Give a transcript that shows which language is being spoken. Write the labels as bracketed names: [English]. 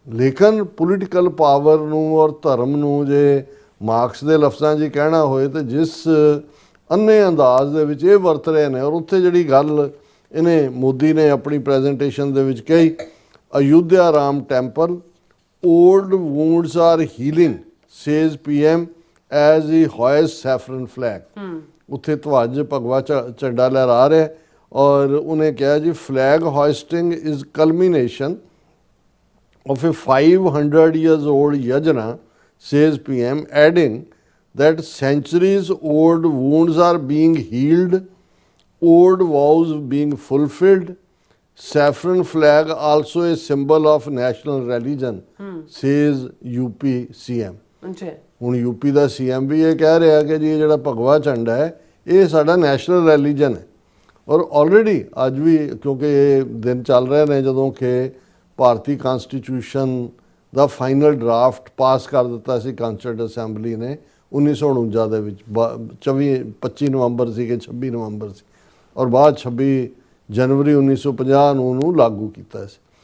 [Punjabi] ਲੇਕਿਨ political power ਨੂੰ ਔਰ ਧਰਮ ਨੂੰ ਜੇ ਮਾਰਕਸ ਦੇ ਲਫ਼ਜ਼ਾਂ 'ਚ ਕਹਿਣਾ ਹੋਏ ਤਾਂ ਜਿਸ ਅੰਨੇ ਅੰਦਾਜ਼ ਦੇ ਵਿੱਚ ਇਹ ਵਰਤ ਰਹੇ ਨੇ, ਔਰ ਉੱਥੇ ਜਿਹੜੀ ਗੱਲ ਇਹਨੇ ਮੋਦੀ ਨੇ ਆਪਣੀ ਪ੍ਰੈਜੈਂਟੇਸ਼ਨ ਦੇ ਵਿੱਚ ਕਹੀ, Ayodhya Ram temple, [English] old wounds are healing, says PM as he hoists saffron flag। [Punjabi] ਉੱਥੇ ਧਵਜ ਭਗਵਾ ਝੰਡਾ ਲਹਿਰਾ ਰਿਹਾ, ਔਰ ਉਹਨੇ ਕਿਹਾ ਜੀ [English] flag hoisting is culmination of a 500 years old yajna, says PM, adding that centuries old wounds are being healed, old vows being fulfilled, saffron flag also a symbol of national religion, says UP CM। [Punjabi] ਹੁਣ UP ਦਾ CM ਵੀ ਇਹ ਕਹਿ ਰਿਹਾ ਕਿ ਜੀ ਜਿਹੜਾ ਭਗਵਾ ਝੰਡਾ ਹੈ ਇਹ ਸਾਡਾ ਨੈਸ਼ਨਲ ਰਿਲੀਜਨ ਹੈ। ਔਰ ਆਲਰੇਡੀ ਅੱਜ ਵੀ, ਕਿਉਂਕਿ ਇਹ ਦਿਨ ਚੱਲ ਰਹੇ ਨੇ ਜਦੋਂ ਕਿ ਭਾਰਤੀ ਕਨਸਟੀਟਿਊਸ਼ਨ ਦਾ ਫਾਈਨਲ ਡਰਾਫਟ ਪਾਸ ਕਰ ਦਿੱਤਾ ਸੀ ਕਾਂਸਟੀਟਿਊਟ ਅਸੈਂਬਲੀ ਨੇ 1949 ਦੇ ਵਿੱਚ, 25 ਨਵੰਬਰ ਸੀ ਕਿ 26 ਨਵੰਬਰ ਸੀ, ਔਰ ਬਾਅਦ 26 ਜਨਵਰੀ 1950 ਨੂੰ ਉਹਨੂੰ ਲਾਗੂ ਕੀਤਾ ਸੀ।